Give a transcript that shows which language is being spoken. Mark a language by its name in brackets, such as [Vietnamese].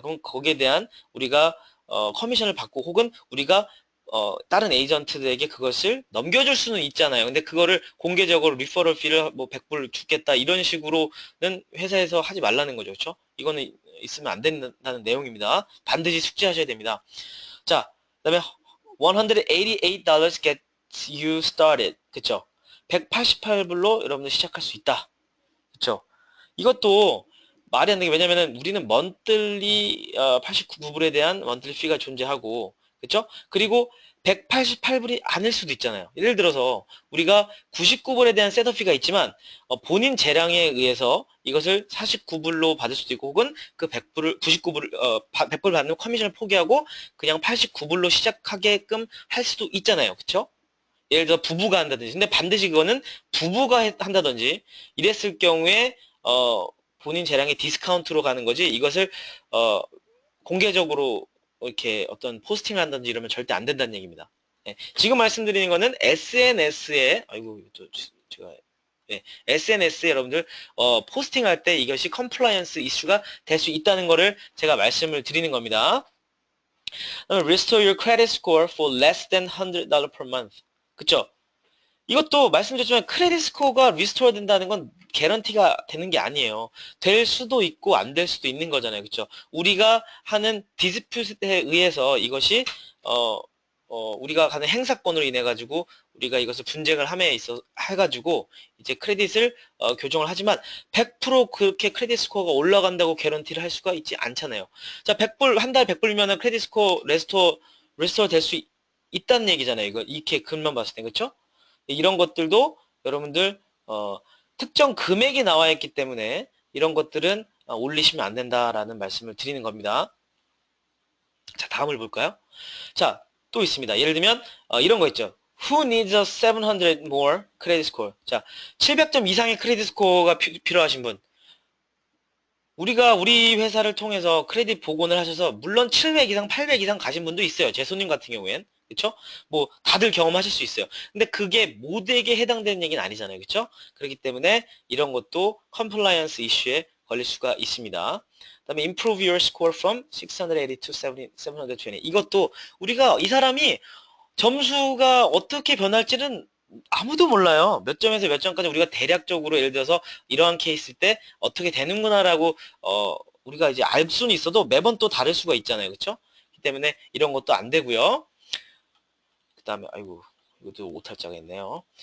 [Korean] 그럼 거기에 대한 우리가 커미션을 받고 혹은 우리가 다른 에이전트들에게 그것을 넘겨줄 수는 있잖아요. 근데 그거를 공개적으로 리퍼럴 피를 뭐 100불 주겠다 이런 식으로는 회사에서 하지 말라는 거죠. 그렇죠? 이거는 있으면 안 된다는 내용입니다. 반드시 숙지하셔야 됩니다. 자, 그다음에 [English] $188 gets you started. [Korean] 그쵸? 188불로 여러분들 시작할 수 있다. 그쵸? 이것도 말이 안 되게 왜냐면은 우리는 먼틀리 89불에 대한 먼틀리 피가 존재하고 그쵸? 그리고 188불이 아닐 수도 있잖아요. 예를 들어서 우리가 99불에 대한 셋업 피가 있지만 본인 재량에 의해서 이것을 49불로 받을 수도 있고 혹은 그 100불을 99불 100불 받는 커미션을 포기하고 그냥 89불로 시작하게끔 할 수도 있잖아요. 그쵸? 예를 들어 부부가 한다든지 근데 반드시 그거는 부부가 한다든지 이랬을 경우에 본인 재량의 디스카운트로 가는 거지 이것을 공개적으로 이렇게 어떤 포스팅을 한다든지 이러면 절대 안 된다는 얘기입니다. 예, 지금 말씀드리는 거는 SNS에 아이고 또 제가 SNS에 여러분들 포스팅할 때 이것이 컴플라이언스 이슈가 될 수 있다는 거를 제가 말씀을 드리는 겁니다. [English] Restore your credit score for less than $100 per month. [Korean] 그쵸? 이것도 말씀드렸지만 크레딧 스코어가 리스토어 된다는 건 개런티가 되는 게 아니에요. 될 수도 있고 안 될 수도 있는 거잖아요. 그렇죠? 우리가 하는 디스퓨트에 의해서 이것이 우리가 가는 행사권으로 인해 가지고 우리가 이것을 분쟁을 함에 있어 해가지고 이제 크레딧을 교정을 하지만 100% 그렇게 크레딧 스코어가 올라간다고 개런티를 할 수가 있지 않잖아요. 자, 100불 한 달 100불이면은 크레딧 스코어 레스토어 될 수 있다는 얘기잖아요. 이거 이렇게 글만 봤을 때 그렇죠? 이런 것들도 여러분들 특정 금액이 나와 있기 때문에 이런 것들은 올리시면 안 된다라는 말씀을 드리는 겁니다. 자, 다음을 볼까요? 자, 또 있습니다. 예를 들면 이런 거 있죠. [English] Who needs a 700 more credit score? [Korean] 자, 700점 이상의 크레딧 스코어가 필요하신 분. 우리가 우리 회사를 통해서 크레딧 복원을 하셔서 물론 700 이상, 800 이상 가신 분도 있어요. 제 손님 같은 경우엔. 그쵸? 뭐 다들 경험하실 수 있어요. 근데 그게 모두에게 해당되는 얘기는 아니잖아요. 그쵸? 그렇기 때문에 이런 것도 컴플라이언스 이슈에 걸릴 수가 있습니다. 그다음에 [English] improve your score from 680 to 720. [Korean] 이것도 우리가 이 사람이 점수가 어떻게 변할지는 아무도 몰라요. 몇 점에서 몇 점까지 우리가 대략적으로 예를 들어서 이러한 케이스일 때 어떻게 되는구나라고 우리가 이제 알 수는 있어도 매번 또 다를 수가 있잖아요. 그렇죠? 그렇기 때문에 이런 것도 안 되고요. 그다음에 아이고 이것도 오탈자가 있네요.